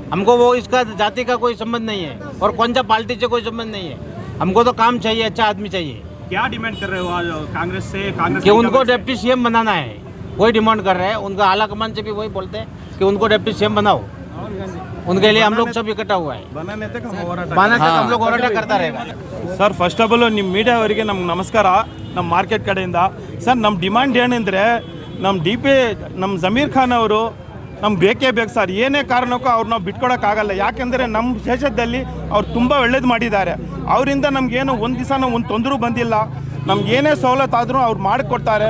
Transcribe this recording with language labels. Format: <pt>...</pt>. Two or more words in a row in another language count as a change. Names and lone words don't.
<hi>हमको वो इसका जाति का कोई संबंध नहीं है और कौन सा पार्टी से कोई संबंध नहीं है। हमको तो काम चाहिए, अच्छा आदमी चाहिए। क्या डिमांड कर रहे हो आज कांग्रेस से? कि उनको डिप्टी सीएम बनाना है, वही डिमांड कर रहे हैं। उनका आला कमान से भी वही बोलते हैं कि उनको डिप्टी सीएम बनाओ। उनके लिए हम लोग सब इकट्ठा हुआ है, हम लोग ಹೋರಾಟ करता रहेगा।</hi> <kn>ಸರ್,</kn> <en>first of all</en> <kn>ನಿಮ್ಮ ಮೀಡಿಯಾ ಅವರಿಗೆ ನಮ್ಗೆ ನಮಸ್ಕಾರ। ನಮ್ಮ ಮಾರ್ಕೆಟ್ ಕಡೆಯಿಂದ ಸರ್, ನಮ್ಮ ಡಿಮಾಂಡ್ ಏನಂದರೆ ನಮ್ಮ ಜಮೀರ್ ಖಾನ್ ಅವರು ನಮ್ಗೆ ಬೇಕೇ ಬೇಕು ಸರ್। ಏನೇ ಕಾರಣಕ್ಕೂ ಅವ್ರು ನಾವು ಬಿಟ್ಕೊಡೋಕ್ಕಾಗಲ್ಲ, ಯಾಕೆಂದರೆ ನಮ್ಮ ದೇಶದಲ್ಲಿ ಅವ್ರು ತುಂಬ ಒಳ್ಳೇದು ಮಾಡಿದ್ದಾರೆ। ಅವರಿಂದ ನಮಗೇನು ಒಂದು ದಿವಸ ಒಂದು ತೊಂದರೆ ಬಂದಿಲ್ಲ, ನಮ್ಗೆ ಏನೇ ಸವಲತ್ತು ಆದರೂ ಅವ್ರು ಮಾಡಿಕೊಡ್ತಾರೆ।</kn>